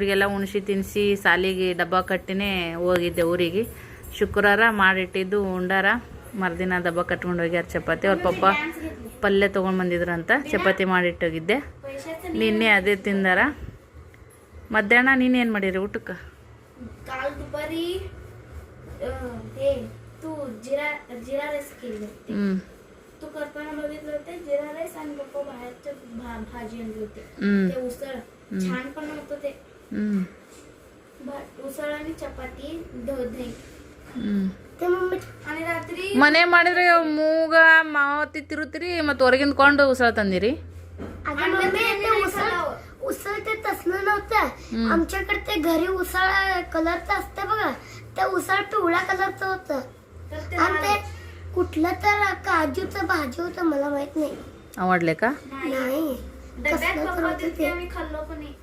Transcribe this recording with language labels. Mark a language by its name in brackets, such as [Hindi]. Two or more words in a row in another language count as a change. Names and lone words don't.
[Kannada] ಇವರಿಗೆಲ್ಲ ಉಣಿಸಿ ತಿನ್ನಿಸಿ ಸಾಲಿಗೆ ಡಬ್ಬ ಕಟ್ಟಿನೇ ಹೋಗಿದ್ದೆ ಊರಿಗೆ. ಶುಕ್ರವಾರ ಮಾಡಿಟ್ಟಿದ್ದು ಉಂಡಾರ. ಮರುದಿನ ಡಬ್ಬ ಕಟ್ಕೊಂಡು ಹೋಗ್ಯಾರ ಚಪಾತಿ. ಅವ್ರ ಪಪ್ಪ ಪಲ್ಯ ತೊಗೊಂಡು ಬಂದಿದ್ರಂತ ಚಪಾತಿ ಮಾಡಿಟ್ಟೋಗಿದ್ದೆ. ನಿನ್ನೆ ಅದೇ ತಿಂದಾರ. ಮಧ್ಯಾಹ್ನ ನೀನೇನು ಮಾಡಿರಿ ಊಟಕ್ಕೆ? [Marathi] काल दुपारी हे तू जिरा जिरा राईस केले होते. तू करताना बघितलं होते जिरा राईस आणि पप्पा बाहेरचे भाजी आणली होती. ते उसळ छान पण होतं ते. उसळ आणि चपाती दही. आणि रात्री [Kannada] ಮನೆ ಮಾಡಿದ್ರೆ ಮೂಗ ಮಾವತಿ ತಿರುತ್ತೀರಿ ಮತ್ತು ಹೊರಗಿಂದ ಕೊಂಡು ಉಸಳ ತಂದಿರಿ. [Marathi] उसळ ते तसलं नव्हतं. आमच्याकडे ते घरी उसळ कलरचं असतं बघा. त्या उसळ पिवळ्या कलरचं होतं आणि ते कुठलं तर काजूचं भाजी होतं. मला माहित नाही. आवडले का? नाही खाल्लो पण नाही.